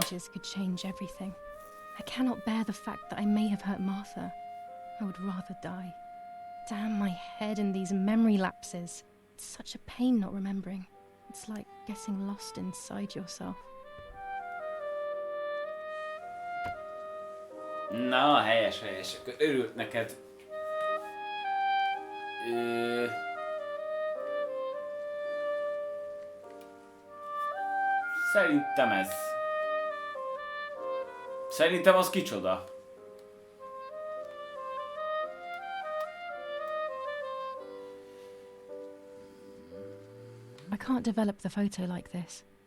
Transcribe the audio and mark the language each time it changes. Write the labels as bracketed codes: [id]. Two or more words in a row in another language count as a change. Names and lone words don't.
[en] images could change everything. I cannot bear the fact that I may have hurt Martha. I would rather die. Damn my head and these memory lapses. It's such a pain not remembering. It's like getting lost inside yourself. [hu] Na, helyes, helyes. Akkor örült neked. Szerintem ez. Szerintem az kicsoda. [en] I can't develop the photo like this.